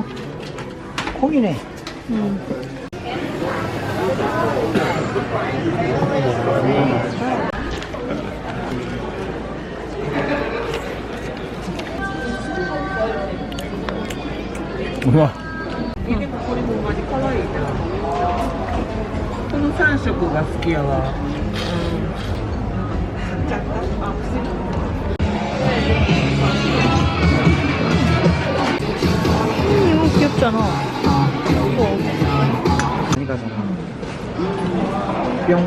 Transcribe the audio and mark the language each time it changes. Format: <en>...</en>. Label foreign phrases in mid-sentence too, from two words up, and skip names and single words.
<ko>콩이네. 뭐야?</ko> <ja>これもマジ可愛いな。この3色が好きやわ。</ja> <ko>이거 귀엽잖아. 많이 가잖아. 뿅.</ko>